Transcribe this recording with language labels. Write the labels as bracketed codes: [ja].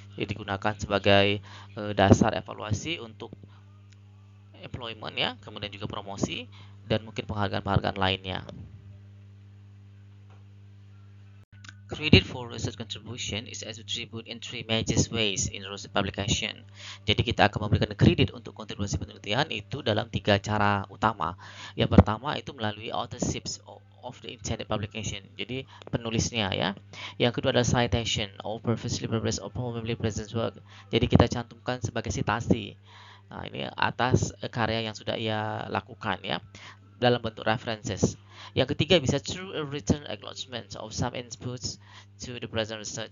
[id] Jadi digunakan sebagai dasar evaluasi untuk employment ya, kemudian juga promosi dan mungkin penghargaan-penghargaan lainnya. [en] Credit for research contribution is attributed in three major ways in research publication. [id] Jadi kita akan memberikan kredit untuk kontribusi penelitian itu dalam 3 cara utama. Yang pertama itu melalui [en] authorship of the intended publication. [id] Jadi penulisnya ya. Yang kedua adalah [en] citation or previously published or probably present work. [id] Jadi kita cantumkan sebagai citasi. Nah, ini atas karya yang sudah ia lakukan ya, dalam bentuk references. Yang ketiga bisa [en] through a written acknowledgement of some inputs to the present research.